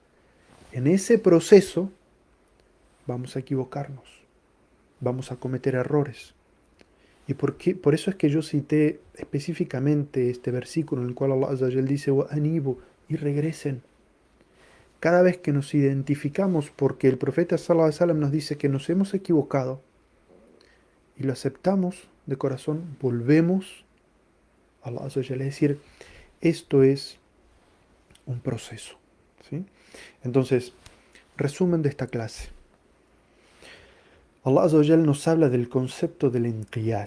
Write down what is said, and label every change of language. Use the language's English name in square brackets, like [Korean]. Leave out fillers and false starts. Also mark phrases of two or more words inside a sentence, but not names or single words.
[Spanish] En ese proceso vamos a equivocarnos, vamos a cometer errores. Y por eso es que yo cité específicamente este versículo en el cual [Arabic] الله عز وجل [Spanish] dice, "Anibu", y regresen. Cada vez que nos identificamos, porque el profeta [Arabic] صلى الله عليه وسلم [Spanish] nos dice que nos hemos equivocado y lo aceptamos de corazón, volvemos a [Arabic] الله عز وجل. [Spanish] Es decir, esto es un proceso, ¿sí? Entonces, resumen de esta clase. [Arabic] الله عز وجل [Spanish] nos habla del concepto del inqiyat.